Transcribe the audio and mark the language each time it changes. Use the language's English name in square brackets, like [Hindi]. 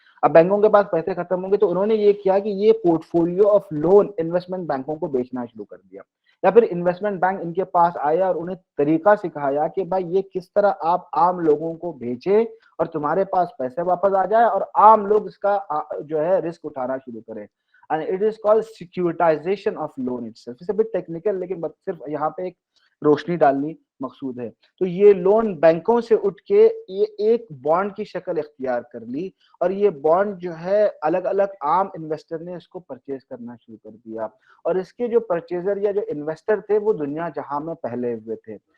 [Urdu] اب بینکوں کے پاس پیسے ختم ہوں گے تو انہوں نے یہ کیا کہ یہ port folio of loan investment بینکوں کو بیچنا شروع کر دیا, یا پھر انویسٹمنٹ بینک ان کے پاس آیا اور انہیں طریقہ سکھایا کہ بھائی یہ کس طرح آپ عام لوگوں کو بھیجیں اور تمہارے پاس پیسے واپس آ جائے اور عام لوگ اس کا جو ہے رسک اٹھانا شروع کریں. [English] and it is called securitization of loan itself. It's a bit technical, [Urdu] لیکن صرف یہاں پہ ایک روشنی ڈالنی مقصود ہے. تو یہ لون بینکوں سے اٹھ کے یہ ایک بانڈ کی شکل اختیار کر لی, اور یہ بانڈ جو ہے الگ الگ عام انویسٹر نے اس کو پرچیز کرنا شروع کر دیا, اور اس کے جو پرچیزر یا جو انویسٹر تھے وہ دنیا جہاں میں پھیلے ہوئے تھے.